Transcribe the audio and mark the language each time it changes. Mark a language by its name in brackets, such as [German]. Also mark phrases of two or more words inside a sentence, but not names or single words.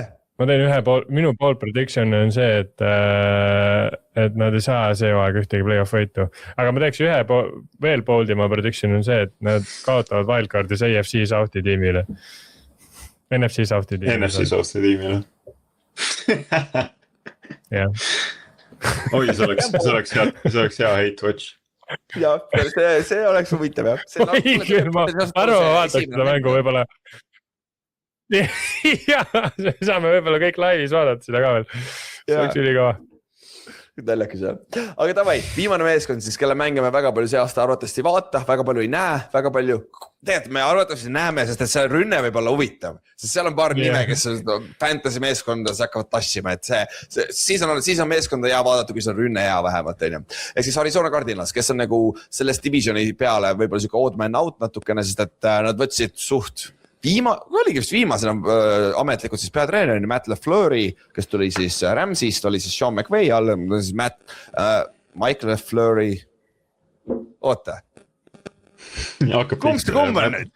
[Estonian] Ma teen minu [English] bold prediction [Estonian] on see, et nad ei saa see aeg ühtegi play-off võitu. Aga ma teeks veel [English] boldima prediction [Estonian] on see, et nad kaotavad wildcardis AFC South'i tiimile. NFC South'i tiimile. Jah. Oi, see oleks hea [English] hate watch. [Estonian] Jah, see oleks huvitav jah. Ma arvan, ma vaataks seda mängu võibolla. Jah, saame võibolla kõik laivis vaadata seda ka veel. See oleks ülikava. Naljakas jah. Aga davai, viimane meeskond siis, kelle mänge me väga palju see aasta arvatavasti vaata, väga palju ei näe, väga palju. Tegelikult me arvatavasti näeme, sest et see rünne võib olla huvitav. Sest seal on paar nime, kes fantasy meeskondas hakkavad tassima, et siis on meeskonda hea vaadata, kui see on rünne hea vähemalt. Ehk siis Arizona Cardinals, kes on nagu sellest divisioni peale võib-olla siuke [English] odd man out [Estonian] natukene, sest et nad võtsid suht oligi vist viimasena ametlikult siis peatreener Matt LaFleuri, kes tuli siis Ramsist, oli siis Sean McVay all, siis Michael LaFleuri. Oota. Kumb on nüüd?